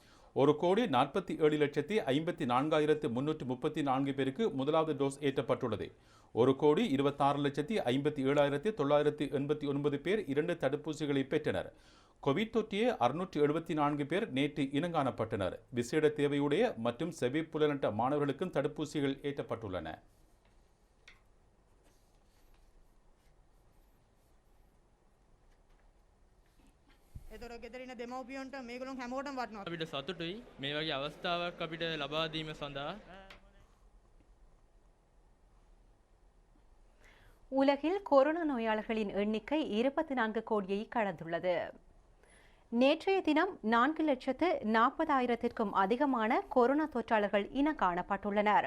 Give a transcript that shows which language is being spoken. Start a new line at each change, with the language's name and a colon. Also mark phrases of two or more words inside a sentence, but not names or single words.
Tamil: 1,47,54,334 பேருக்கு முதலாவது டோஸ் ஏற்றப்பட்டுள்ளது. 1,26,57,989 பேர் 2 தடுப்பூசிகளை பெற்றனர். கோவிட் தொற்றிய 674 பேர் நேற்று இனங்காணப்பட்டனர். விசேட தேவையுடைய மற்றும் செவிப்புலனற்ற மாணவர்களுக்கும் தடுப்பூசிகள் ஏற்றப்பட்டுள்ளன.
Sinhala: එතොර ගෙදර ඉන්න දෙමව්පියන්ට මේගොල්ලෝ හැමෝටම වටිනවා. අපිට සතුටුයි මේ වගේ අවස්ථාවක් අපිට ලබා දීම සඳහා.
Tamil: உலகில் கொரோனா நோயாளர்களின் எண்ணிக்கை 24 கோடியை கடந்துள்ளது. நேற்றைய தினம் 4,40,000-க்கும் அதிகமான கொரோனா தொற்றாளர்கள் இனம் காணப்பட்டுள்ளனர்.